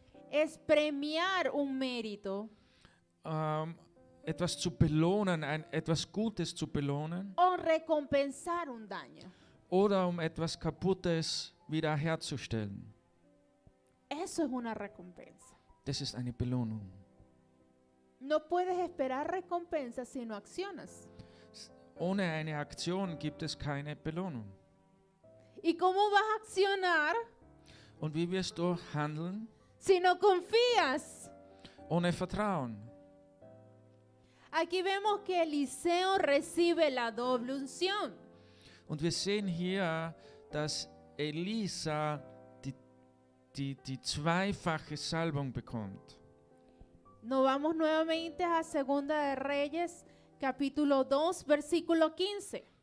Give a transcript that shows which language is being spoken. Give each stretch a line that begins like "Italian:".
Spanish: Es premiar un mérito
German: etwas zu belohnen, etwas Gutes zu belohnen,
Spanish: o recompensar un daño.
German: oder um etwas Kaputtes wiederherzustellen.
Spanish: Eso es una recompensa.
German: Das ist eine Belohnung.
Spanish: No puedes esperar recompensa si no accionas.
German: Ohne eine Aktion gibt es keine Belohnung.
Spanish: ¿Y cómo vas a accionar
German: Und wie wirst du handeln?
Spanish: si no confías?
German: Ohne Vertrauen.
Spanish: Aquí vemos que Eliseo recibe la doble unción.
German: Und wir sehen hier, dass Elisa die zweifache Salbung bekommt.
Spanish: Nos vamos nuevamente a Segunda de Reyes, capítulo 2, versículo 15.